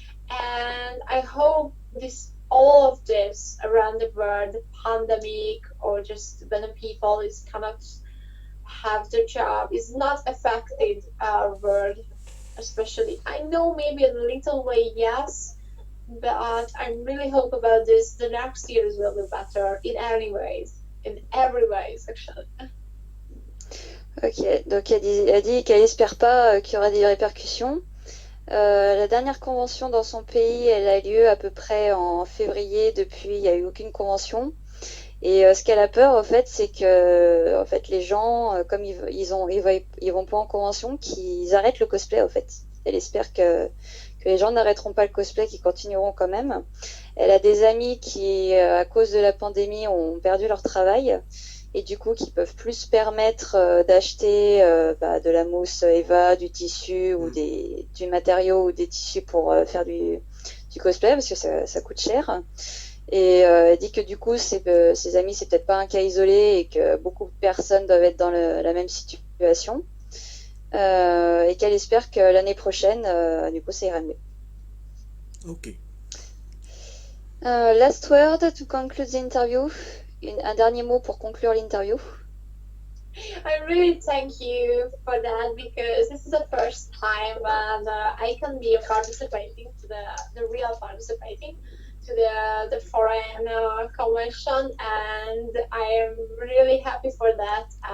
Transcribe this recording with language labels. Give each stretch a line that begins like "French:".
English: And I hope all of this around the world, the pandemic, or just when people is cannot have their job, is not affected our world, especially. I know maybe a little way, yes, but I really hope about this. The next years will be better in every ways, actually.
French: Ok, donc elle dit qu'elle espère pas qu'il y aura des répercussions. La dernière convention dans son pays, elle a lieu à peu près en février. Depuis, il n'y a eu aucune convention. Et ce qu'elle a peur, en fait, c'est que en fait, les gens, comme ils vont pas en convention, qu'ils arrêtent le cosplay, en fait. Elle espère que les gens n'arrêteront pas le cosplay, qu'ils continueront quand même. Elle a des amis qui, à cause de la pandémie, ont perdu leur travail, et du coup qui peuvent plus se permettre d'acheter de la mousse Eva, du tissu ou du matériau ou des tissus pour faire du cosplay, parce que ça coûte cher. Et elle dit que du coup ses amis, c'est peut-être pas un cas isolé et que beaucoup de personnes doivent être dans la même situation, et qu'elle espère que l'année prochaine du coup ça ira mieux. Ok.
English: Last word to conclude the interview.
French: Un dernier mot pour conclure l'interview.
English: I really thank you for that, because this is the first time I can be participating to the real participating to the foreign convention, and I am really happy for that.